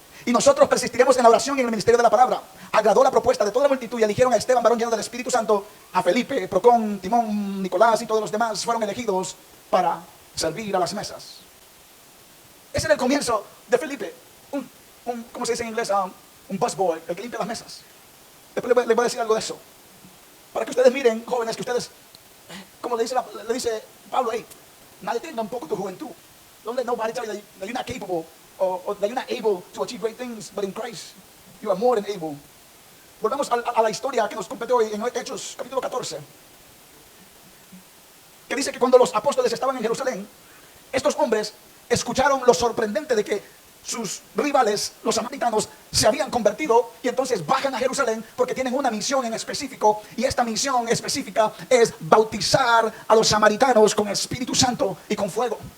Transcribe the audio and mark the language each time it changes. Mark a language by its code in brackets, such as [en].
[es] Y nosotros persistiremos en la oración y en el ministerio de la palabra. Agradó la propuesta de toda la multitud y eligieron a Esteban, varón lleno del Espíritu Santo, a Felipe, Procón, Timón, Nicolás y todos los demás fueron elegidos para servir a las mesas. Ese era el comienzo de Felipe. ¿Cómo se dice en inglés? Un busboy, el que limpia las mesas. Después les voy a decir algo de eso. Para que ustedes miren, jóvenes, que ustedes, como le dice Pablo, hey, nadie tenga un poco tu juventud. [en] Don't let nobody tell you that you're not capable or that you're not able to achieve great things, but in Christ you are more than able. [es] Volvamos a la historia que nos compete hoy en Hechos capítulo 14. Que dice que cuando los apóstoles estaban en Jerusalén, estos hombres escucharon lo sorprendente de que sus rivales, los samaritanos, se habían convertido y entonces bajan a Jerusalén porque tienen una misión en específico, y esta misión específica es bautizar a los samaritanos con Espíritu Santo y con fuego.